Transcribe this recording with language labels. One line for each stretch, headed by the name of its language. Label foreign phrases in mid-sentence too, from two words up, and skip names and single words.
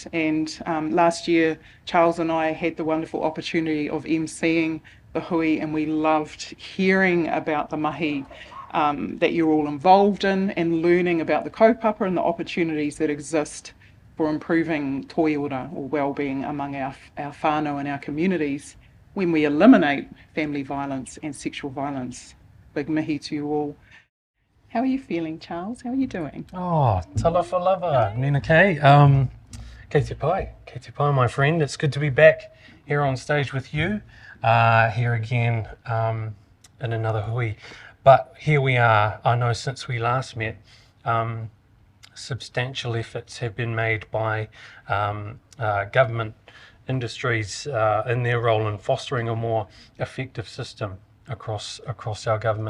English: And last year, Charles and I had the wonderful opportunity of emceeing the hui, and we loved hearing about the mahi that you're all involved in, and learning about the kaupapa and the opportunities that exist for improving toiora, or well-being, among our whānau and our communities when we eliminate family violence and sexual violence. Big mihi to you all. How are you feeling, Charles? How are you doing?
Samoan: Oh, talofa lava,
Māori: Ninakaye. Kei te pai,
English: my friend. It's good to be back here on stage with you, here again in another hui. But here we are. I know since we last met, substantial efforts have been made by government industries in their role in fostering a more effective system across our government.